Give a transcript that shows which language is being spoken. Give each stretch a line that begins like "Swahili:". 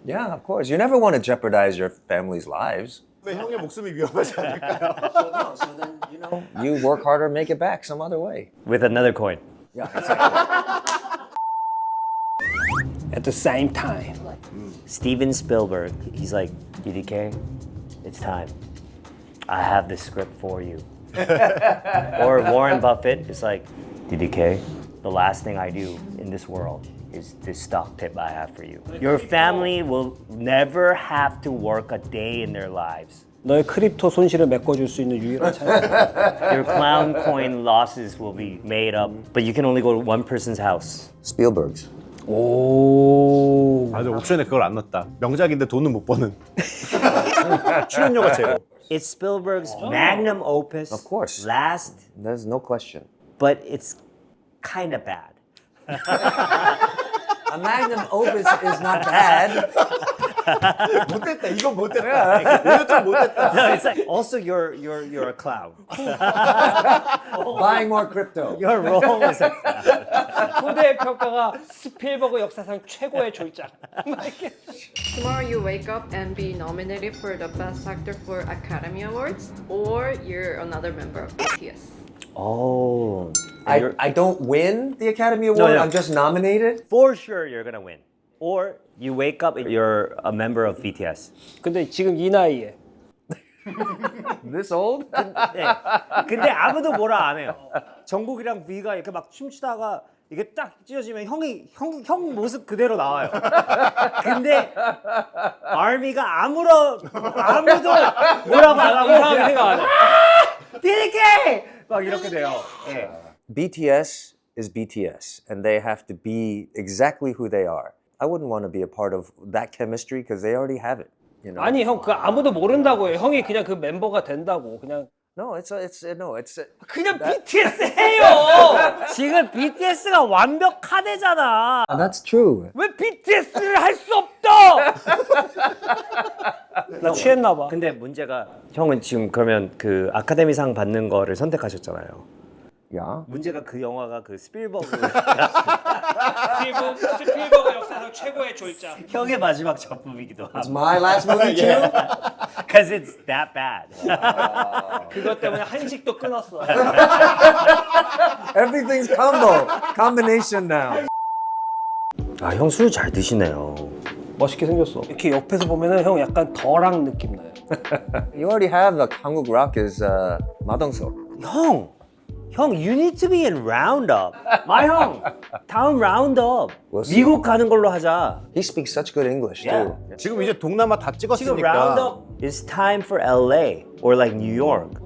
English: Yeah, of course. You never want to jeopardize your family's lives.
Korean: 왜 형의 목숨이 위험하지 않을까요?
English: So then, you work harder, make it back some other way. With another coin. Yeah, exactly. At the same time. Steven Spielberg, he's like, DDK, it's time. I have the script for you. Or Warren Buffett is like, DDK, the last thing I do in this world is this stock tip I have for you. Your family will never have to work a day in their lives
Korean: 너의 크립토 손실을 메꿔줄 수 있는 유일한 찬스.
English: Your clown coin losses will be made up, but you can only go to one person's house. Spielberg's.
Korean: 오. 아, 근데 옥션에 그걸 안 넣었다. 명작인데 돈은 못 버는. 출연료가 제로.
English: It's Spielberg's magnum opus. Of course. Last, There's no question. but it's kind of bad. A magnum opus is not bad.
Korean: 못됐다. 이건 못됐다. 이거 좀 못됐다.
English: No, it's like also you're a clown. Buying more crypto. Your role is a
Korean: 후대의 평가가 스필버그 역사상 최고의 졸작.
English: Tomorrow you wake up and be nominated for the Best Actor for Academy Awards, or you're another member of BTS. Oh, I don't win the Academy Award. no. I'm just nominated. for sure you're gonna win. Or you wake up and you're a member of BTS.
Korean: 근데 지금 이 나이에
English: This old?
Korean: 네. 근데 아무도 뭐라 안 해요. 정국이랑 V가 이렇게 막 춤추다가 이게 딱 찢어지면 형 모습 그대로 나와요. 근데 아미가 아무도 뭐라고 안 하고 이상하게 생각 안 해. DK 막 이렇게 돼요. 예.
English: BTS is BTS, and they have to be exactly who they are. I wouldn't want to be a part of that chemistry because they already have it. You know?
Korean: 아니 형 그 아무도 모른다고 해. 형이 그냥 그 멤버가 된다고 그냥
English: No, it's
Korean: 그냥 BTS 해요. 지금 BTS가 완벽하대잖아.
English: that's true.
Korean: 왜 BTS를 할 수 없다? 나 취했나 봐. 근데 문제가 형은 지금 그러면 그 아카데미상 받는 거를 선택하셨잖아요.
English: Yeah.
Korean: 문제가 그 영화가 그 스필버그 스필버그 역사상 최고의 졸작. 형의 마지막 작품이기도 하고.
English: My last movie too. Because it's that bad.
Korean: 그것 때문에 한식도 끊었어.
English: Everything's combination now.
Korean: 아, 형 술 잘 드시네요. 멋있게 생겼어. 이렇게 옆에서 보면은 형 약간 더랑 느낌 나요.
English: You already have the Hanguk Rock is 마동석. 형, you need to be in Roundup.
Korean: 형, 다음 Roundup.
English: We'll see.
Korean: 미국 가는 걸로 하자.
English: He speaks such good English Yeah. too.
Korean: 지금 이제 동남아 다 지금 찍었으니까.
English: Roundup is time for LA or like New York.